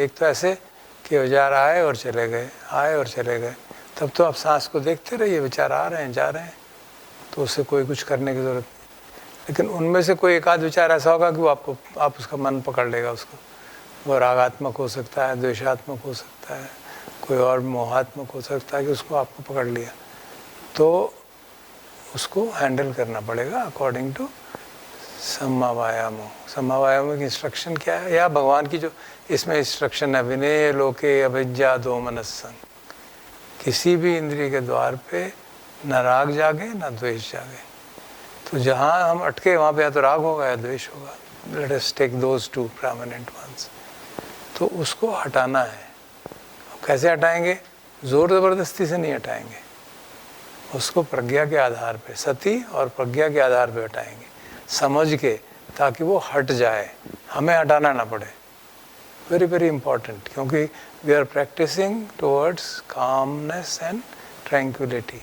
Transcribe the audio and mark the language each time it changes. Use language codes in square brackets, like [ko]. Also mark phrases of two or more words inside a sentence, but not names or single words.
[hi] एक तो ऐसे कि विचार आए और चले गए, आए और चले गए, तब तो आप सांस को देखते रहिए, विचार आ रहे हैं जा रहे हैं, तो उससे कोई कुछ करने की ज़रूरत नहीं। लेकिन उनमें से कोई एक आध विचार ऐसा होगा कि वो आप उसका मन पकड़ लेगा उसको। वो रागात्मक हो सकता है, द्वेषात्मक हो सकता है, कोई और मोहात्मक हो सकता है कि उसको आपको पकड़ लिया, तो उसको हैंडल करना पड़ेगा [en] according to [pi] सम्मा वायामो। सम्मा वायामो [hi] की इंस्ट्रक्शन क्या है, या भगवान की जो इसमें इंस्ट्रक्शन है, [pi] विनय लोके अभिज्ञा दो मनस्संग। [hi] किसी भी इंद्रिय के द्वार पे न राग जागे न द्वेष जागे। तो जहाँ हम अटके वहाँ पे या तो राग होगा या द्वेष होगा। [en] let us take those two prominent ones. [hi] तो उसको हटाना है। कैसे हटाएंगे? जोर ज़बरदस्ती से नहीं हटाएंगे, उसको प्रज्ञा के आधार पे, सती और प्रज्ञा के आधार पे हटाएंगे, समझ के, ताकि वो हट जाए, हमें हटाना ना पड़े। [en] very very important, क्योंकि we are practising towards calmness and tranquility.